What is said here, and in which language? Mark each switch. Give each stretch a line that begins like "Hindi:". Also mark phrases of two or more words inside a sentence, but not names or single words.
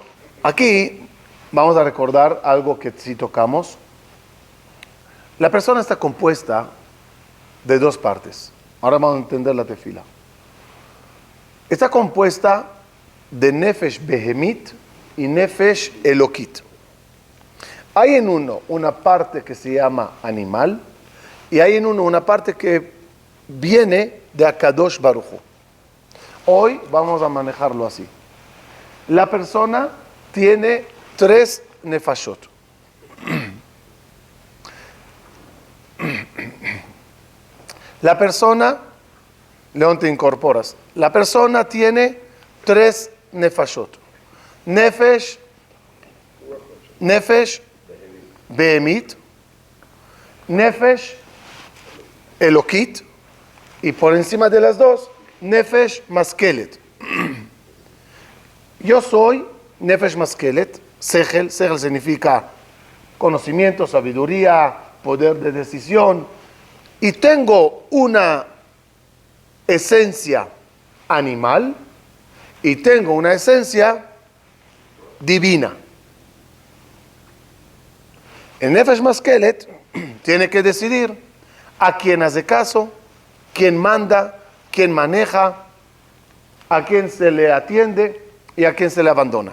Spanish: Aquí vamos a recordar algo que sí tocamos. La persona está compuesta de dos partes. Ahora vamos a entender la tefila. Está compuesta de
Hebrew: נפש בהמית
Spanish: y
Hebrew: נפש אלוקית.
Spanish: Hay en uno una parte que se llama animal y hay en uno una parte que viene de
Hebrew: הקדוש ברוך הוא.
Spanish: Hoy vamos a manejarlo así. La persona tiene 3 nefashot. La persona, León, te incorporas. La persona tiene 3 nefashot.
Hebrew: נפש בהמית, נפש אלוקית,
Spanish: y por encima de las dos,
Hebrew: נפש משכלת.
Spanish: Yo soy
Hebrew: נפש משכלת.
Spanish: Sechel significa conocimiento, sabiduría, poder de decisión. Y tengo una esencia animal y tengo una esencia divina. El
Hebrew: נפש משכלת
Spanish: tiene que decidir a quién hace caso, quién manda, quién maneja, a quién se le atiende y a quién se le abandona.